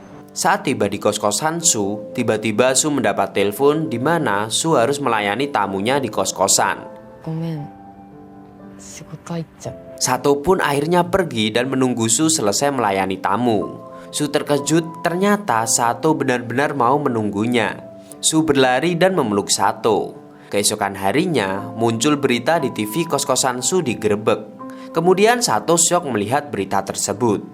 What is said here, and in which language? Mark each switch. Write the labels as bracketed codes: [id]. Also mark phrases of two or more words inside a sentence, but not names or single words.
[id] Saat tiba di kos-kosan Su, tiba-tiba Su mendapat telepon di mana Su harus melayani tamunya di kos-kosan. [ja] ごめん、仕事入っちゃう。 [id] Sato pun akhirnya pergi dan menunggu Su selesai melayani tamu. Su terkejut, ternyata Sato benar-benar mau menunggunya. Su berlari dan memeluk Sato. Keesokan harinya, muncul berita di TV kos-kosan Su digerebek. Kemudian Sato syok melihat berita tersebut.